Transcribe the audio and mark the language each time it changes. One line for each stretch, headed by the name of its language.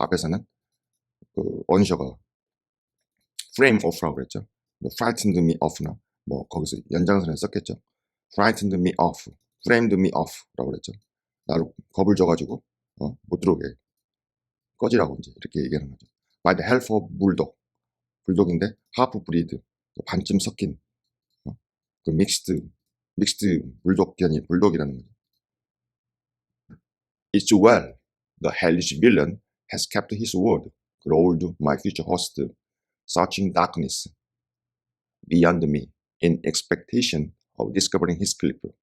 Korean: 앞에서는 그 언셔가 frame off라고 그랬죠.
English: frightened me off
Korean: 나 뭐 거기서 연장선에 썼겠죠.
English: frightened me off, framed me off라고
Korean: 그랬죠. 나를 겁을 줘가지고 못 들어오게 꺼지라고 이제 이렇게 얘기하는 거죠.
English: By the help of
Korean: 불독인데 하프 브리드 반쯤 섞인 그 믹스드 불독견이 불독이라는 거죠.
English: It's well, the hellish villain has kept his word, growled my future host, searching darkness beyond me in expectation of discovering his clip.